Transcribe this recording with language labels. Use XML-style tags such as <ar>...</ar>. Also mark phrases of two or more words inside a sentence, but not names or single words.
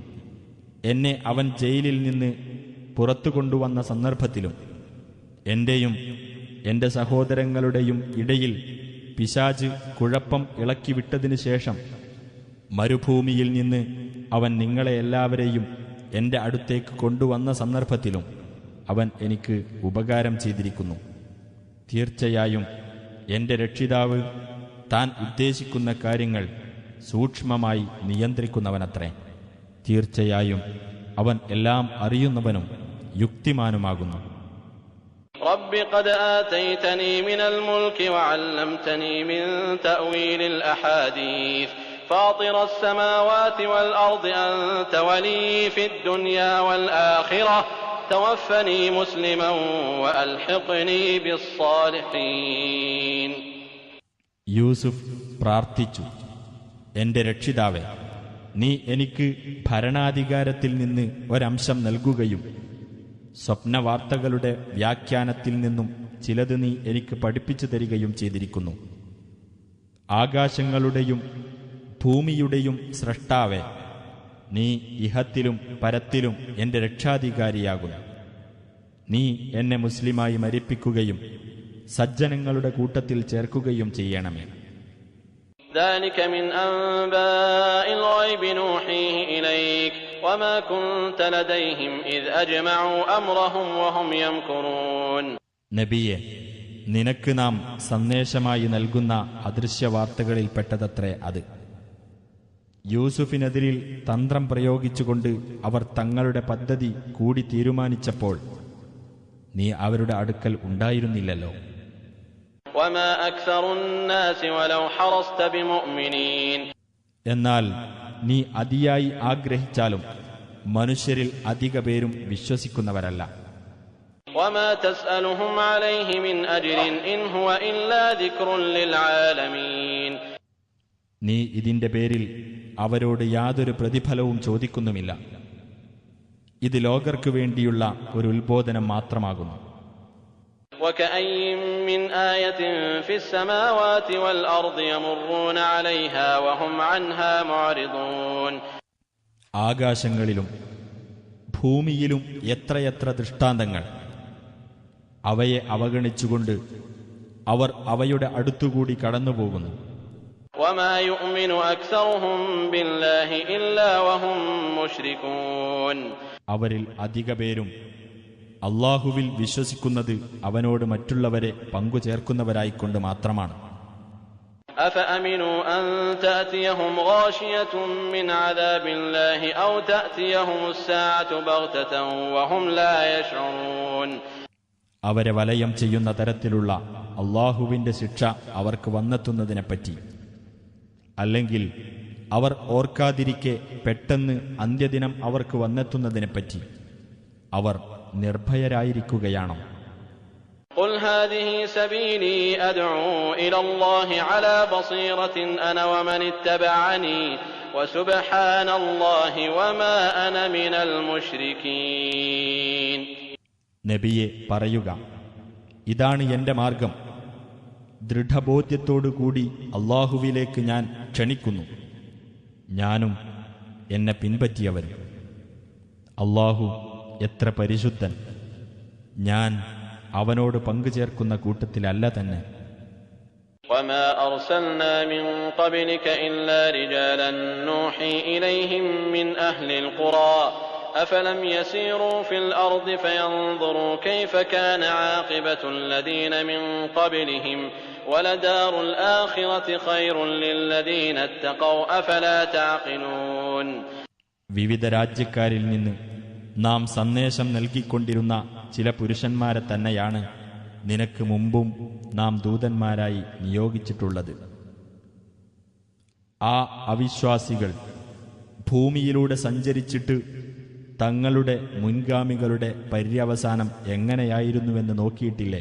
<ml>എന്നെ അവൻ ജയിലിൽ നിന്ന് പുറത്തു കൊണ്ടുവന്ന സന്ദർഭത്തിലും എന്റെയും എന്റെ സഹോദരങ്ങളുടെയും ഇടയിൽ പിശാച് കുഴപ്പം ഇളക്കിവിട്ടതിനു ശേഷം മരുഭൂമിയിൽ നിന്ന് അവൻ നിങ്ങളെ എല്ലാവരെയും എന്റെ അടുത്തേക്ക് കൊണ്ടുവന്ന സന്ദർഭത്തിലും അവൻ എനിക്ക് ഉപകാരം ചെയ്തിരിക്കുന്നു. തീർച്ചയായും എന്റെ രക്ഷിതാവ് താൻ ഉദ്ദേശിക്കുന്ന കാര്യങ്ങൾ സൂക്ഷ്മമായി നിയന്ത്രിക്കുന്നവനത്രേ. തീർച്ചയായും അവൻ എല്ലാം അറിയുന്നവനും യുക്തിമാനുമാകുന്നു.</ml> <ar>رب قد آتيتني من الملك وعلمتني من تأويل الأحاديث فاطر السماوات والأرض أنت ولي في الدنيا والآخرة توفني مسلما وألحقني بالصالحين.</ar> <ml>യൂസുഫ് പ്രാർത്ഥിച്ചു, എന്റെ രക്ഷിതാവേ, നീ എനിക്ക് ഭരണാധികാരത്തിൽ നിന്ന് ഒരംശം നൽകുകയും സ്വപ്നവാർത്തകളുടെ വ്യാഖ്യാനത്തിൽ നിന്നും ചിലത് നീ എനിക്ക് പഠിപ്പിച്ചു തരികയും ചെയ്തിരിക്കുന്നു. ആകാശങ്ങളുടെയും ഭൂമിയുടെയും സ്രഷ്ടാവേ, നീ ഇഹത്തിലും പരത്തിലും എന്റെ രക്ഷാധികാരിയാകുന്നു. നീ എന്നെ മുസ്ലിമായി മരിപ്പിക്കുകയും സജ്ജനങ്ങളുടെ കൂട്ടത്തിൽ ചേർക്കുകയും ചെയ്യണമേ.</ml> <ar>ذلك من أنباء الغيب نوحيه إليك وما كنت لديهم إذ أجمعوا أمرهم وهم يمكرون.</ar> <ml>നബിയെ, നിനക്ക് നാം സന്ദേശമായി നൽകുന്ന അദൃശ്യവാർത്തകളിൽപ്പെട്ടതത്രേ അത്. യൂസുഫിനെതിരിൽ തന്ത്രം പ്രയോഗിച്ചുകൊണ്ട് അവർ തങ്ങളുടെ പദ്ധതി കൂടി തീരുമാനിച്ചപ്പോൾ നീ അവരുടെ അടുക്കൽ ഉണ്ടായിരുന്നില്ലല്ലോ.</ml> <ar>وما أكثر الناس ولو حرصت بمؤمنين.</ar> <ml>എന്നാൽ നീ അതിയായി ആഗ്രഹിച്ചാലും മനുഷ്യരിൽ അധിക പേരും വിശ്വസിക്കുന്നവരല്ല.</ml> <ar>وما تسألهم عليه من أجر إن هو إلا ذكر للعالمين.</ar> <ml>നീ ഇതിന്റെ പേരിൽ അവരോട് യാതൊരു പ്രതിഫലവും ചോദിക്കുന്നുമില്ല. ഇത് ലോകർക്ക് വേണ്ടിയുള്ള ഒരു ഉത്ബോധനം മാത്രമാകുന്നു.</ml> <ar>وكأي من آية في السماوات والأرض يمرون عليها وهم عنها معرضون.</ar> <ml>ആകാശങ്ങളിലും ഭൂമിയിലും എത്രയെത്ര ദൃഷ്ടാന്തങ്ങൾ! അവയെ അവഗണിച്ചുകൊണ്ട് അവർ അവയുടെ അടുത്തുകൂടി കടന്നുപോകുന്നു.</ml> <ar>وما يؤمن أكثرهم بالله إلا وهم مشركون.</ar> <ml>അവരിൽ അധിക പേരും അല്ലാഹുവിൽ വിശ്വസിക്കുന്നത് അവനോട് മറ്റുള്ളവരെ പങ്കുചേർക്കുന്നവരായിക്കൊണ്ട് മാത്രമാണ്.</ml> <ar>أفأمنوا أن تأتيهم غاشية من عذاب الله أو تأتيهم الساعة بغتة وهم لا يشعرون.</ar> <ml>അവരെ വലയം ചെയ്യുന്ന തരത്തിലുള്ള അള്ളാഹുവിന്റെ ശിക്ഷ അവർക്ക് വന്നെത്തുന്നതിനെപ്പറ്റി, അല്ലെങ്കിൽ അവർ ഓർക്കാതിരിക്കെ പെട്ടെന്ന് അന്ത്യദിനം അവർക്ക് വന്നെത്തുന്നതിനെപ്പറ്റി അവർ നിർഭയരായിരിക്കുകയാണോ?</ml> <ar>قل هذه سبيلي أدعو إلى الله على بصيرة أنا ومن اتبعني وسبحان الله وما أنا من المشركين.</ar> <ml>നബിയെ പറയുക, ഇതാണ് എന്റെ മാർഗം, ദൃഢബോധ്യത്തോടുകൂടി അള്ളാഹുവിലേക്ക് ഞാൻ ക്ഷണിക്കുന്നു, ഞാനും എന്നെ പിൻപറ്റിയവരും. അള്ളാഹു എത്ര പരിശുദ്ധൻ, ഞാൻ അവനോട് പങ്കുചേർക്കുന്ന കൂട്ടത്തിലല്ല തന്നെ.</ml> <ar>وما أرسلنا من قبلك إلا رجالا نوحي إليهم من أهل القرى أفلم يسيروا في الأرض فينظروا كيف كان عاقبة الذين من قبلهم ولدار الآخرة خير للذين اتقوا أفلا تعقلون.</ar> <ml>വിവിധ രാജ്യക്കാരിൽ നിന്ന് നാം സന്ദേശം നൽകിക്കൊണ്ടിരുന്ന ചില പുരുഷന്മാരെ തന്നെയാണ് നിനക്ക് മുമ്പും നാം ദൂതന്മാരായി നിയോഗിച്ചിട്ടുള്ളത്. ആ അവിശ്വാസികൾ ഭൂമിയിലൂടെ സഞ്ചരിച്ചിട്ട് തങ്ങളുടെ മുൻഗാമികളുടെ പര്യവസാനം എങ്ങനെയായിരുന്നുവെന്ന് നോക്കിയിട്ടില്ലേ?</ml>